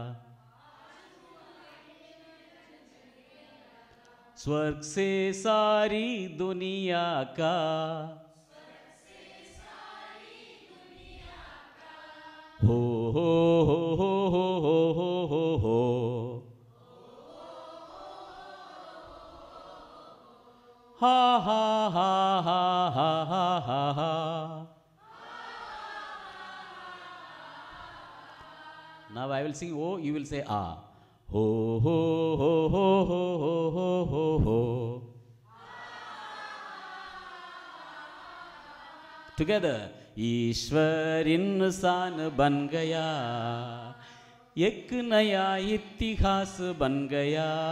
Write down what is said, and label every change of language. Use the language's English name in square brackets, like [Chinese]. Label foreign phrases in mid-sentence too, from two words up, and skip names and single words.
[Hindi] स्वर्ग से सारी दुनिया का, हो हो हो हो हो हो हो हो, हा हा हा हा हा हा हा हा। [English] Now I will sing O, you will say A. Ho ho ho ho ho ho ho ho ho. Together. [Hindi] ईश्वर इंसान बन गया, एक नया इतिहास बन गया।